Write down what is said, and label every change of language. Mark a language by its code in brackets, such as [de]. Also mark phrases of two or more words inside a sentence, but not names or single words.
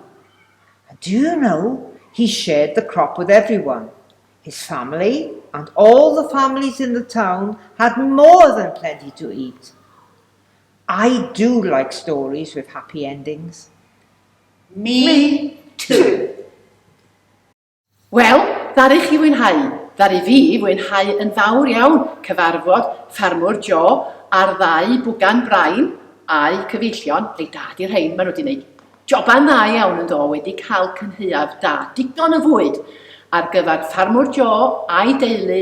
[en] And do you know, he shared the crop with everyone. His family and all the families in the town had more than plenty to eat. I do like stories with happy endings. Me too. [cy] Wel, ddaru chi fwynhau. Ddaru fi fwynhau yn fawr iawn cyfarfod Ffarmwr Jo a'r ddau Bwganod Brain a'i cyfeillion. Ei dad i'r rhain maen nhw wedi gwneud joban dda iawn yn do wedi cael cynheuaf da, digon o fwyd ar gyfer Ffarmwr Jo a'i deulu.